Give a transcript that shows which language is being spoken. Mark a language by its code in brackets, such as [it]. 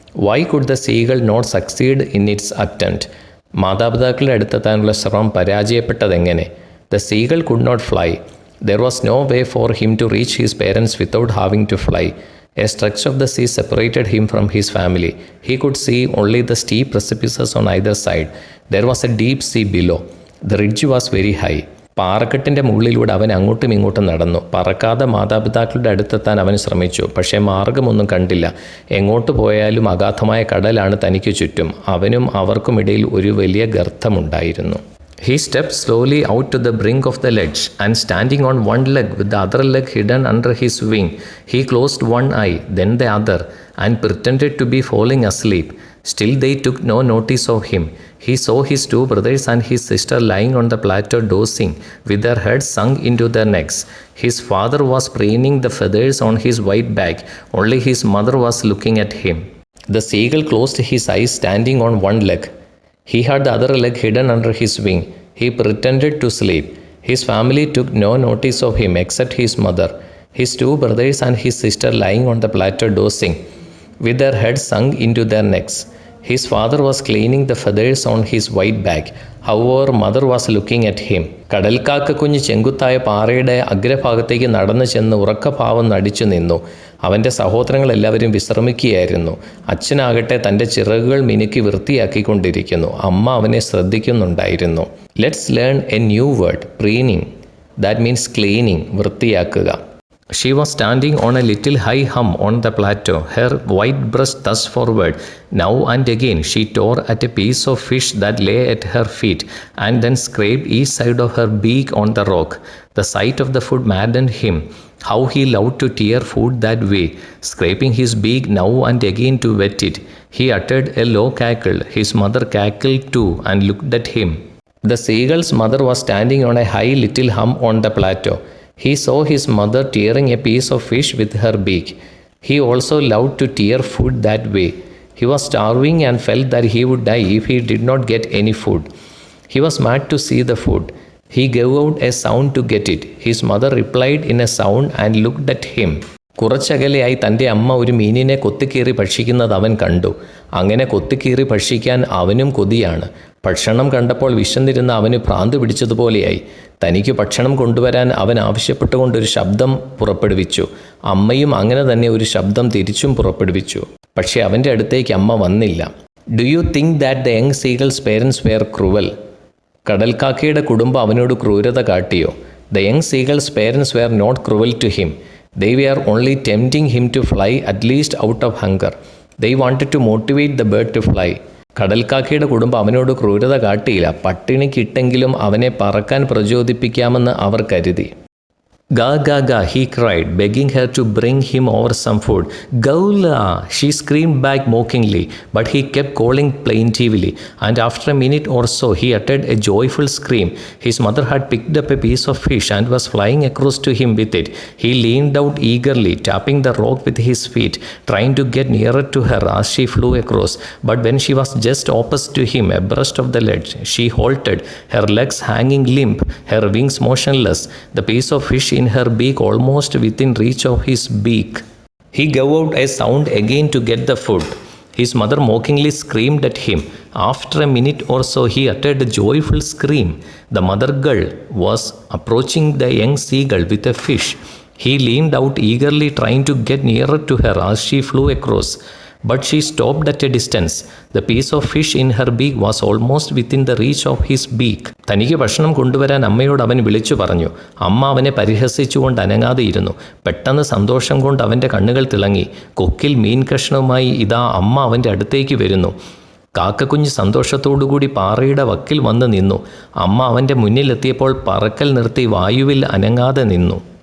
[en] Why could the seagull not succeed in its attempt? [ml] മാതാപിതാക്കളുടെ അടുത്തെത്താനുള്ള ശ്രമം പരാജയപ്പെട്ടതെങ്ങനെ? [en] The seagull could not fly. There was no way for him to reach his parents without having to fly. A stretch of the sea separated him from his family. He could see only the steep precipices on either side. There was a deep sea below. The ridge was very high. [ml] പാറക്കെട്ടിൻ്റെ മുകളിലൂടെ അവൻ അങ്ങോട്ടും ഇങ്ങോട്ടും നടന്നു. പറക്കാതെ മാതാപിതാക്കളുടെ അടുത്തെത്താൻ അവൻ ശ്രമിച്ചു. പക്ഷേ മാർഗമൊന്നും കണ്ടില്ല. എങ്ങോട്ട് പോയാലും അഗാധമായ കടലാണ് തനിക്ക് ചുറ്റും. അവനും അവർക്കുമിടയിൽ ഒരു വലിയ ഗർത്തമുണ്ടായിരുന്നു. [en] He stepped slowly out to the brink of the ledge, and standing on one leg with the other leg hidden under his wing, he closed one eye, then the other, and pretended to be falling asleep. Still they took no notice of him. He saw his 2 brothers and his sister lying on the plateau dozing, with their heads sunk into their necks. His father was preening the feathers on his white back. Only his mother was looking at him. The seagull closed his eyes standing on one leg. He had the other leg hidden under his wing. He pretended to sleep. His family took no notice of him except his mother, his 2 brothers and his sister lying on the plateau dozing, with their heads sunk into their necks. His father was cleaning the feathers on his white back. However, mother was looking at him. [ml] കടൽക്കാക്ക കുഞ്ഞ് ചെങ്കുത്തായ പാറയുടെ അഗ്രഭാഗത്തേക്ക് നടന്നു ചെന്ന് ഉറക്കഭാവം നടിച്ചു നിന്നു. അവൻ്റെ സഹോദരങ്ങളെല്ലാവരും വിശ്രമിക്കുകയായിരുന്നു. അച്ഛനാകട്ടെ തൻ്റെ ചിറകുകൾ മിനുക്കി വൃത്തിയാക്കിക്കൊണ്ടിരിക്കുന്നു. അമ്മ അവനെ ശ്രദ്ധിക്കുന്നുണ്ടായിരുന്നു. [en] Let's learn a new word, preening. That means cleaning, [ml] വൃത്തിയാക്കുക. [en] She was standing on a little high hum on the plateau, her white breast thrust forward. Now and again she tore at a piece of fish that lay at her feet, and then scraped each side of her beak on the rock. The sight of the food maddened him. How he loved to tear food that way, scraping his beak now and again to wet it. He uttered a low cackle. His mother cackled too and looked at him. The seagull's mother was standing on a high little hum on the plateau. He saw his mother tearing a piece of fish with her beak. He also loved to tear food that way. He was starving and felt that he would die if he did not get any food. He was mad to see the food. He gave out a sound to get it. His mother replied in a sound and looked at him. [ml] കുറച്ചകലെയായി തൻ്റെ അമ്മ ഒരു മീനിനെ കൊത്തിക്കീറി ഭക്ഷിക്കുന്നത് അവൻ കണ്ടു. അങ്ങനെ കൊത്തിക്കീറി ഭക്ഷിക്കാൻ അവനും കൊതിയാണ്. ഭക്ഷണം കണ്ടപ്പോൾ വിശന്നിരുന്ന അവന് ഭ്രാന്ത് പിടിച്ചതുപോലെയായി. തനിക്ക് ഭക്ഷണം കൊണ്ടുവരാൻ അവൻ ആവശ്യപ്പെട്ടുകൊണ്ടൊരു ശബ്ദം പുറപ്പെടുവിച്ചു. അമ്മയും അങ്ങനെ തന്നെ ഒരു ശബ്ദം തിരിച്ചും പുറപ്പെടുവിച്ചു. പക്ഷേ അവൻ്റെ അടുത്തേക്ക് അമ്മ വന്നില്ല. [en] Do you think that the young seagulls parents were cruel? [ml] കടൽക്കാക്കയുടെ കുടുംബം അവനോട് ക്രൂരത കാട്ടിയോ? [en] The young seagulls parents were not cruel to him. They were only tempting him to fly, at least out of hunger. They wanted to motivate the bird to fly. [ml] കടൽക്കാക്കയുടെ കുടുംബം അവനോട് ക്രൂരത കാട്ടിയില്ല. പട്ടിണിക്കിട്ടെങ്കിലും അവനെ പറക്കാൻ പ്രചോദിപ്പിക്കാമെന്ന് അവർ കരുതി. [en] "Ga, ga, ga," he cried, begging her to bring him over some food. "Gaula," she screamed back mockingly, but he kept calling plaintively, and after a minute or so he uttered a joyful scream. His mother had picked up a piece of fish and was flying across to him with it. He leaned out eagerly, tapping the rock with his feet, trying to get nearer to her as she flew across. But when she was just opposite to him, abreast of the ledge, she halted, her legs hanging limp, her wings motionless, the piece of fish in her beak almost within reach of his beak. He gave out a sound again to get the food. His mother mockingly screamed at him. After a minute or so he uttered a joyful scream. The mother gull was approaching the young seagull with a fish. He leaned out eagerly, trying to get nearer to her as she flew across. But she stopped at a distance. The piece of fish in her beak was almost within the reach of his beak. [ml] തനിക്ക് ഭക്ഷണം കൊണ്ടുവരാൻ അമ്മയോട് അവൻ വിളിച്ചു പറഞ്ഞു. അമ്മ അവനെ പരിഹസിച്ചുകൊണ്ട് അനങ്ങാതെ ഇരുന്നു. പെട്ടെന്ന് സന്തോഷം കൊണ്ട് അവൻ്റെ കണ്ണുകൾ തിളങ്ങി. കൊക്കിൽ മീൻ കഷ്ണവുമായി ഇതാ അമ്മ അവൻ്റെ അടുത്തേക്ക് വരുന്നു. കാക്കക്കുഞ്ഞ് സന്തോഷത്തോടുകൂടി പാറയുടെ വക്കിൽ വന്ന് നിന്നു. അമ്മ അവൻ്റെ മുന്നിലെത്തിയപ്പോൾ പറക്കൽ നിർത്തി വായുവിൽ അനങ്ങാതെ നിന്നു.